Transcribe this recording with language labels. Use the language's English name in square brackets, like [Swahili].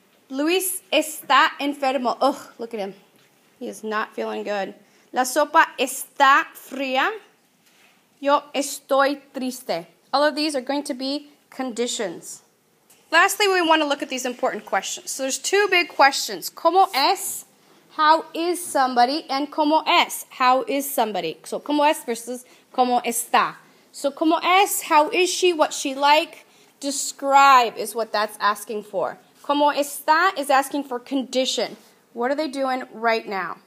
[Spanish] Luis está enfermo. [English] Ugh, look at him. He is not feeling good. [Spanish] La sopa está fría. Yo estoy triste. [English] All of these are going to be conditions. Lastly, we want to look at these important questions. So there's two big questions. [Spanish] ¿Cómo es? [English] How is somebody? And [Spanish] ¿cómo es? [English] How is somebody? [Spanish] So ¿cómo es versus ¿cómo está? [English] So [Spanish] ¿cómo es? [English] How is she? What's she like? Describe is what that's asking for. [Spanish] ¿Cómo está [English] is asking for condition. What are they doing right now?